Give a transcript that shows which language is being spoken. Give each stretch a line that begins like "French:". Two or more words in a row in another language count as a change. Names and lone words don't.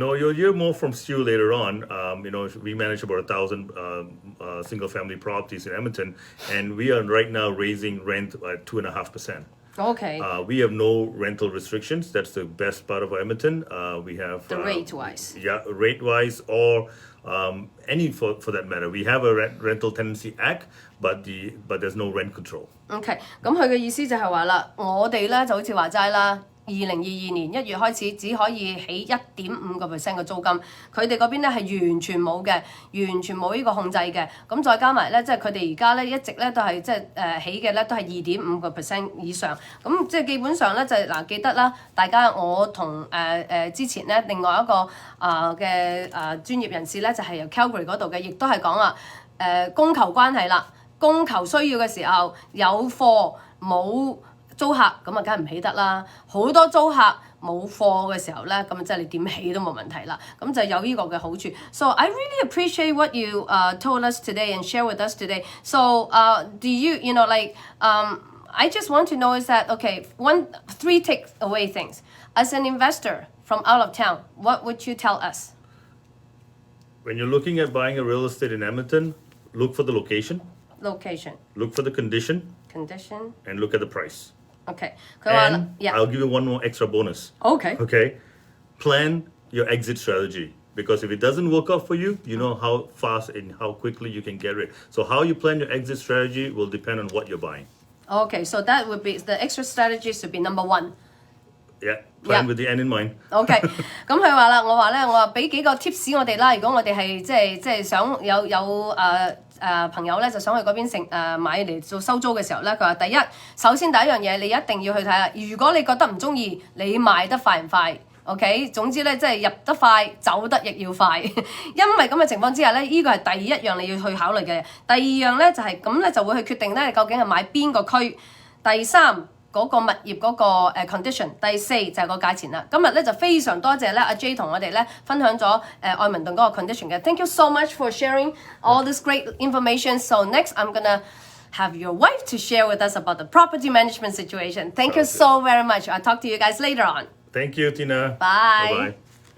English: No, you'll hear more from Stu later on. We manage about 1,000 single-family properties in Edmonton, and we are right now raising rent at 2.5%. Okay. We have no rental restrictions. That's the best part of Edmonton. We have the rate-wise. Yeah, rate-wise or any for that matter. We have a rental tenancy act, but there's no rent control.
Cantonese: OK， 咁佢嘅意思就係話啦，我哋咧就好似話齋啦。2022年1月開始只可以起1.5% 嘅租金，佢哋嗰邊咧係完全冇嘅，完全冇呢個控制嘅。咁再加埋咧，即係佢哋而家咧一直咧都係即係起嘅咧都係2.5% 以上。咁即係基本上咧就係記得啦，大家我同之前咧另外一個嘅專業人士咧就係由 Calgary 嗰度嘅，亦都係講話供求關係啦，供求需要嘅時候有貨冇租客咁啊，梗係唔起得啦！好多租客冇貨嘅時候咧，咁即係你點起都冇問題啦。咁就有呢個嘅好處。
English: So I really appreciate what you told us today and share with us today. So do you I just want to know is that three takeaway things. As an investor from out of town, what would you tell us? When you're looking at buying a real estate in Edmonton, look for the location, location, look for the condition, condition. and look at the price.
Cantonese: OK，佢話
English: And I'll give you one more extra bonus. OK， Okay? Plan your exit strategy. Because if it doesn't work out for you, you know how fast and how quickly you can get rid. So how you plan your exit strategy will depend on what you're buying. OK，so that would be the extra strategies to be number one。 Yeah, plan Yeah. with the end in mind.
Cantonese: OK，咁佢話啦，我話俾幾個 tips 我哋啦。如果我哋係即係想有朋友咧就想去嗰邊買嚟做收租嘅時候咧，佢話首先第一樣嘢你一定要去睇下，如果你覺得唔中意，你賣得快唔快？OK， 總之咧，即係入得快，走得亦要快。因為咁嘅情況之下咧，呢個係第一樣你要去考慮嘅。第二樣咧就係咁咧，就會去決定咧，你究竟係買邊個區。第三嗰個物業嗰個condition。第四就係個價錢啦。今日咧就非常多謝咧阿 Jey 同我哋咧分享咗愛民頓嗰個 condition 嘅。
English: Thank you so much for sharing all this great information. So next I'm gonna have your wife to share with us about the property management situation. Thank you so very much. I'll talk to you guys later on. Thank you, Tina. Bye. Bye-bye.